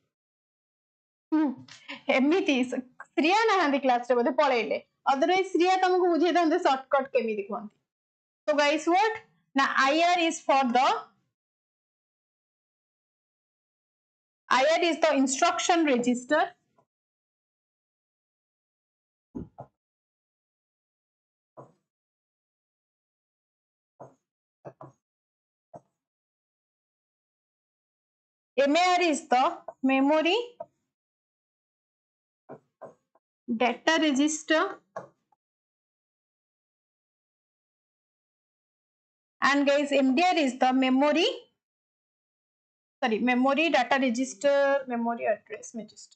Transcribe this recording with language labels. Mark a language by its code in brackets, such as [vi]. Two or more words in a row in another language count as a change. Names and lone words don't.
[or] ଏମିତି ଶ୍ରିୟା ନା କ୍ଲାସ ରେ ବୋଧେ ପଢ଼ିଲେ, ଅଦରୱାଇଜ ଶ୍ରିୟା ତୁମକୁ ବୁଝେଇ ଦେନ୍ତେ ଶର୍ଟକଟ କେମିତି କହନ୍ତି. [en] So guys, what? Now IR is the instruction register. MAR is the memory data register, and guys MDR is the memory data register, memory address register.